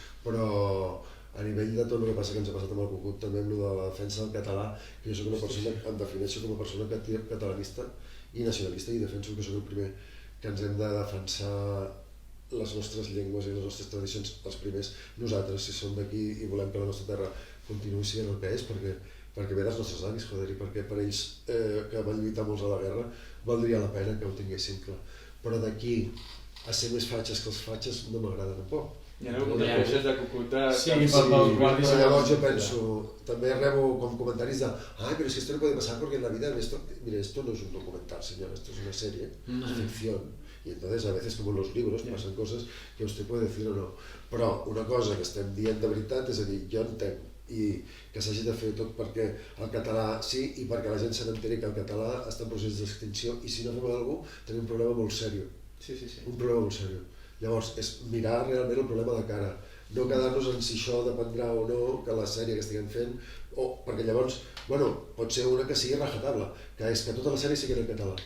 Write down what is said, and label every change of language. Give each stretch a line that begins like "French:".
Catalan: però a nivell de tot el que passa que ens ha passat amb el Cucut, també amb la defensa del català, que jo soc una persona, em defineixo com a persona catalanista i nacionalista i defenso que soc el primer que ens hem de defensar les nostres llengües i les nostres tradicions, els primers nosaltres, si som d'aquí i volem que la nostra terra continuï sent el que és, perquè ve dels nostres avis, joder, i perquè per ells que van lluitar molts a la guerra valdria la pena que ho tinguessin clar. Però d'aquí a ser més fatxes que els fatxes no m'agrada tampoc. Hi ha hagut queixes de Cucut de... Sí, però llavors jo penso, també rebo com comentaris de
Spanish: pero es que esto no puede pasar porque en la vida, mire, esto no es un documental, señor, esto es una serie, es ficción. Y entonces a veces como en los libros pasan cosas que usted puede decir o no.
Catalan: Però una cosa que estem dient de veritat, és a dir, jo entenc i que s'hagi de fer tot perquè el català sí i perquè la gent se n'enteri que el català està en procés d'extinció i si no fem alguna cosa tenim un problema molt seriós. Sí. Un problema molt seriós. Llavors, és mirar realment el problema de cara, no quedar-nos en si això dependrà o no que la sèrie que estiguem fent, perquè llavors, pot ser una que sigui rajatabla, que és que tota la sèrie sigui en català.